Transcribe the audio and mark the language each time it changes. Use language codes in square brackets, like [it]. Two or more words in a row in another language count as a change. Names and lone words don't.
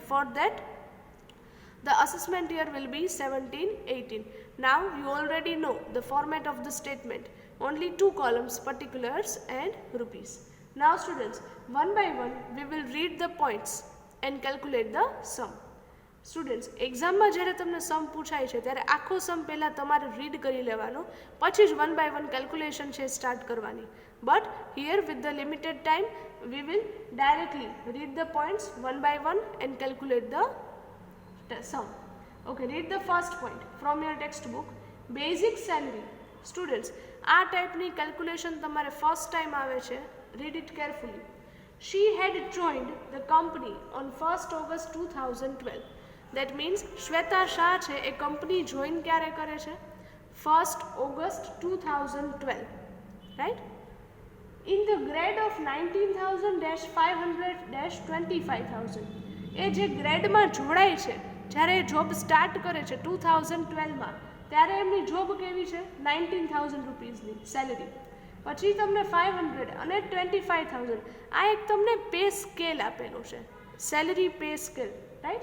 [en] For that, the assessment year will be 17-18. Now you already know the format of the statement. Only 2 columns, particulars and rupees. Now students, one by one we will read the points and calculate the sum. Students, [gu] એક્ઝામમાં જ્યારે તમને સમ પૂછાય છે ત્યારે આખો સમ પહેલાં તમારે રીડ કરી લેવાનો, પછી જ [en] one by one [gu] કેલ્ક્યુલેશન છે સ્ટાર્ટ કરવાની. [en] but here with the limited time we will directly read the points one by one and calculate the sum. okay, read the first point from your text book. basic salary. [gu] સ્ટુડન્ટ્સ, આ ટાઈપની કેલ્ક્યુલેશન તમારે [en] first time [gu] આવે છે. [en] Read it carefully. She had joined the company on 1st August 2012. That means [gu] Shweta Shah છે એ કંપની જોઈન ક્યારે કરે છે? [en] 1st August 2012, right? In the grade of 19,000-500-25,000. [gu] એ જે ગ્રેડમાં જોડાય છે, જ્યારે જોબ સ્ટાર્ટ કરે છે 2012માં, ત્યારે એમની જોબ કેવી છે? 19,000 રૂપીસની સેલરી. પછી તમને 500 અને 25,000. આ એક તમને [en] pay scale [gu] આપેલો છે, [en] salary pay scale, [gu] રાઈટ?